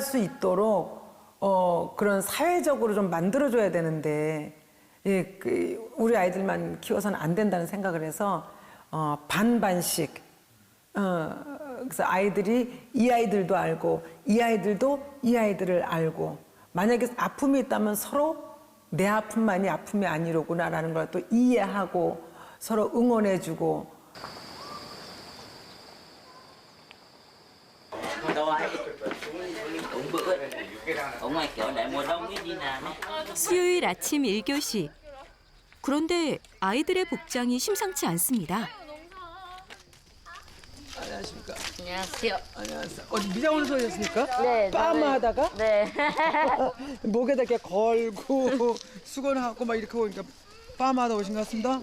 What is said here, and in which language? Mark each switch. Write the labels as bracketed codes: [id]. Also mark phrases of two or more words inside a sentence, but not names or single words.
[ko] 수 있도록 그런 사회적으로 좀 만들어줘야 되는데 예, 우리 아이들만 키워서는 안 된다는 생각을 해서 반반씩 그래서 아이들이 이 아이들도 알고 이 아이들도 이 아이들을 알고 만약에 아픔이 있다면 서로 내 아픔만이 아픔이 아니로구나라는 걸 또 이해하고 서로 응원해주고 [vi] đâu ai cũng bữa ở ngoài kiểu đại mùa đông ấy đi làm ấy. [ko] 수요일 아침 1교시. 그런데 아이들의 복장이 심상치 않습니다. 안녕하십니까. 안녕하세요. 안녕하세요. 어디 미장원에서 오셨습니까? 네. 빠마 하다가 네. 목에다 이렇게 걸고 수건하고 막 이렇게 오니까 빠마 하다 오신 것 같습니다.